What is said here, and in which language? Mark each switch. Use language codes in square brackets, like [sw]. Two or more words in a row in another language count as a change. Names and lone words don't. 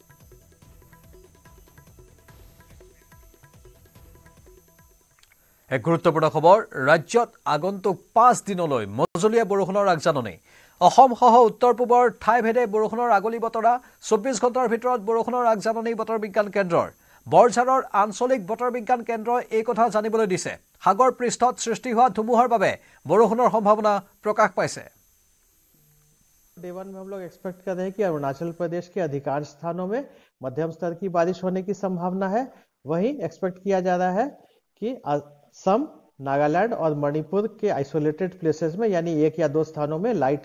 [as] এক গুৰুত্বপূৰ্ণ খবৰ ৰাজ্যত আগন্তুক 5 দিনলৈ মজলীয়া বৰষুণৰ আগজাননী অসমসহ উত্তৰ পূবৰ ঠাইভেদে বৰষুণৰ আগলি বতৰা 24 ঘণ্টাৰ ভিতৰত বৰষুণৰ আগজাননী বতৰ বিজ্ঞান কেন্দ্ৰৰ বৰঝাৰৰ আঞ্চলিক বতৰ বিজ্ঞান কেন্দ্ৰই এই কথা জানিবলৈ দিছে সাগৰ পৃষ্ঠত সৃষ্টি হোৱা ধুমুহাৰ বাবে বৰষুণৰ সম্ভাৱনা প্ৰকাশ পাইছে [hi] डे 1 में हम लोग एक्सपेक्ट कर रहे हैं कि अरुणाचल प्रदेश के अधिकांश स्थानों में मध्यम स्तर की बारिश होने की संभावना है वहीं एक्सपेक्ट किया जा रहा है कि असम नागालैंड और मणिपुर के [en] isolated places [hi] में यानी 1 या 2 स्थानों में लाइट